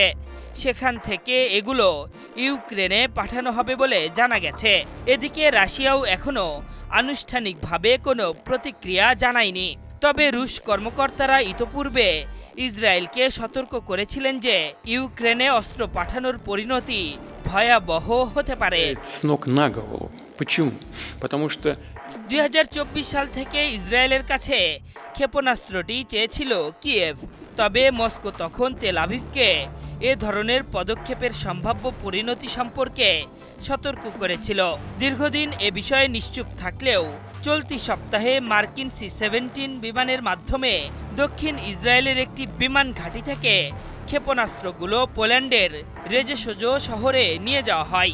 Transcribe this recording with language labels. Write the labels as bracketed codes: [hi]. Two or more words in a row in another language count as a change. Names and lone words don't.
[bn] সেখান থেকে এগুলো ইউক্রেনে পাঠানো হবে বলে জানা গেছে। এদিকে রাশিয়াও এখনো আনুষ্ঠানিকভাবে কোনো প্রতিক্রিয়া জানায়নি। তবে রুশ কর্মকর্তারা ইতোপূর্বে ইসরায়েলকে সতর্ক করেছিলেন যে ইউক্রেনে অস্ত্র পাঠানোর পরিণতি ভয়াবহ হতে পারে। [ru] С ног на голову. Почему? Потому что [bn] 2024 সাল থেকে ইসরায়েলের কাছে ক্ষেপণাস্ত্রটি চেয়েছিল কিয়েভ। তবে মস্কো তখন তেল আভিভকে এ ধরনের পদক্ষেপের সম্ভাব্য পরিণতি সম্পর্কে সতর্ক করেছিল। দীর্ঘদিন এ বিষয়ে নিশ্চুপ থাকলেও চলতি সপ্তাহে মার্কিন C-17 বিমানের মাধ্যমে দক্ষিণ ইসরায়েলের একটি বিমান ঘাঁটি থেকে ক্ষেপণাস্ত্রগুলো পোল্যান্ডের রেজেসোজো শহরে নিয়ে যাওয়া হয়।